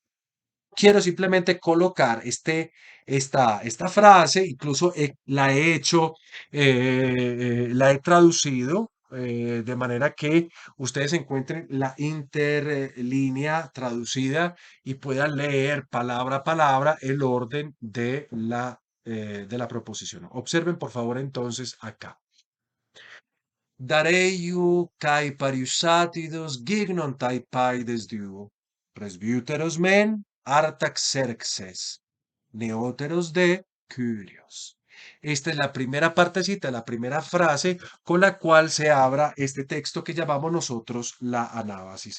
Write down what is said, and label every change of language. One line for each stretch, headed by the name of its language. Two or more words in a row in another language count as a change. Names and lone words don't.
Spanish: Quiero simplemente colocar esta frase, incluso la he hecho, la he traducido de manera que ustedes encuentren la interlínea traducida y puedan leer palabra a palabra el orden de la proposición. Observen por favor entonces acá.
Greek: Δαρείου καὶ Παρυσάτιδος γίγνονται παῖδες δύο. Πρεσβύτερος μὲν Ἀρταξέρξης. Νεώτερος δὲ Κῦρος.
Spanish: Esta es la primera partecita, la primera frase con la cual se abra este texto que llamamos nosotros la anábasis.